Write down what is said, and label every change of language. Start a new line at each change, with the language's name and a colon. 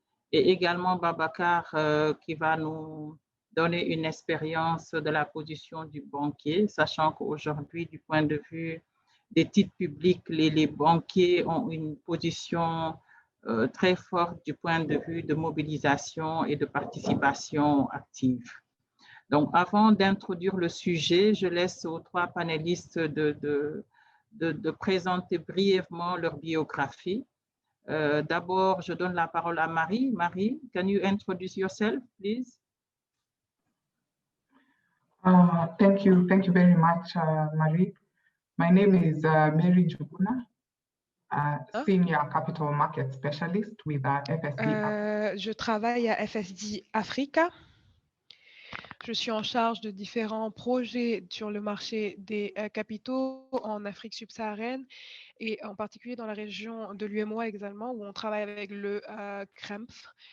French: Et également Babacar qui va nous donner une expérience de la position du banquier, sachant qu'aujourd'hui, du point de vue des titres publics, les banquiers ont une position très forte du point de vue de mobilisation et de participation active. Donc, avant d'introduire le sujet, je laisse aux 3 panélistes de présenter brièvement leur biographie. D'abord, je donne la parole à Marie.
English: Marie, can you introduce yourself, please? Thank you very much, Marie. My name is Mary Ndiouguna, Senior Capital Market Specialist with FSD.
French: Je travaille à FSD Africa. Je suis en charge de différents projets sur le marché des capitaux en Afrique subsaharienne et en particulier dans la région de l'UEMOA également, où on travaille avec le CREMF.